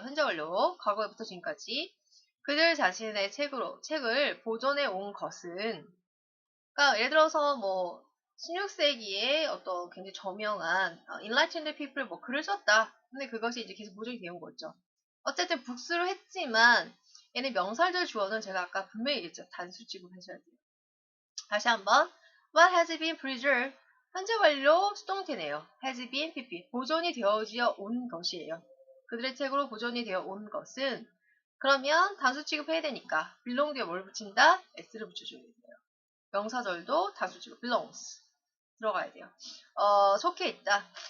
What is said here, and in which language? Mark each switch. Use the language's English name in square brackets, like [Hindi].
[Korean] 현재 완료, 과거에부터 지금까지. 그들 자신의 책을 보존해 온 것은, 그러니까 예를 들어서 뭐 16세기에 어떤 굉장히 저명한 [English] enlightened people [Korean] 뭐 글을 썼다. 근데 그것이 이제 계속 보존이 되어 온 거죠. 어쨌든 복수를 했지만 얘네 명사절 주어는 제가 아까 분명히 얘기했죠. 단수 취급하셔야 돼요. [English] 다시 한번 What has been preserved? [Korean] 현재 완료 수동태네요. [English] has been pp [Korean] 보존이 되어지어 온 것이에요. 그들의 책으로 보존이 되어 온 것은 그러면 단수 취급해야 되니까 belong 뒤에 뭘 붙인다? s를 붙여줘야 돼요. 명사절도 단수 취급 belongs 들어가야 돼요. 속해 있다.